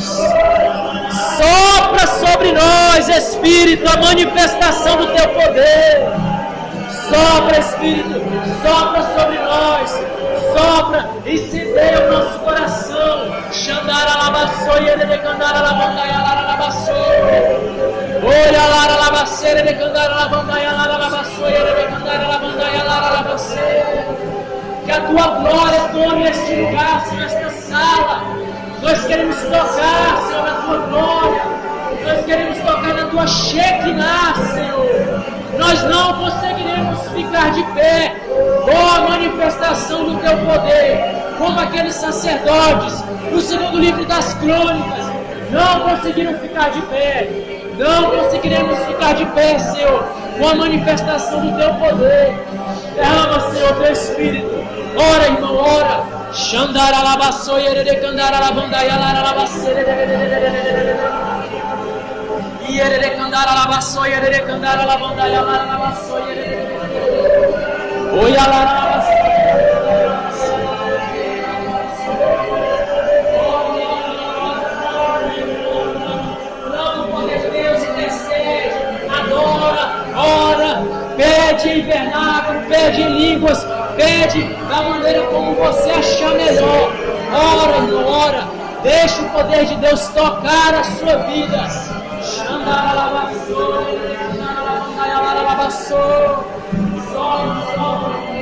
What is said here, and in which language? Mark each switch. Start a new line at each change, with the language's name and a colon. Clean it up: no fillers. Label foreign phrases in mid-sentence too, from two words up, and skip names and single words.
Portuguese: Sopra sobre nós, Espírito, a manifestação do teu poder. Sopra, Espírito, sopra sobre nós. Sopra, incendeia o nosso coração. Xandara labassoia de candara labandaia labassoia. Olha lá labaceira de candara labandaia labassoia de candara labandaia labassoia. Que a tua glória tome este lugar, Senhor, esta sala. Nós queremos tocar, Senhor, na tua glória. Nós queremos tocar na tua Shekinah, Senhor. Nós não conseguiremos ficar de pé com a manifestação do teu poder, como aqueles sacerdotes no segundo livro das Crônicas não conseguiram ficar de pé. Não conseguiremos ficar de pé, Senhor, com a manifestação do teu poder. Derrama, Senhor, teu Espírito. Ora, irmão, ora. Xandara labassoia de candara labandaia labaceira. Ierere candara labassoia, ierere candara labandaia labassoia. Oia labassoia. Clama o poder de Deus, intercede, adora, ora, pede em vernáculo, pede em línguas, pede da maneira como você achar melhor. Ora, irmão, ora. Deixe o poder de Deus tocar a sua vida. Xandara labassoia, xandara labandaia labassoia. Sobe, sobe.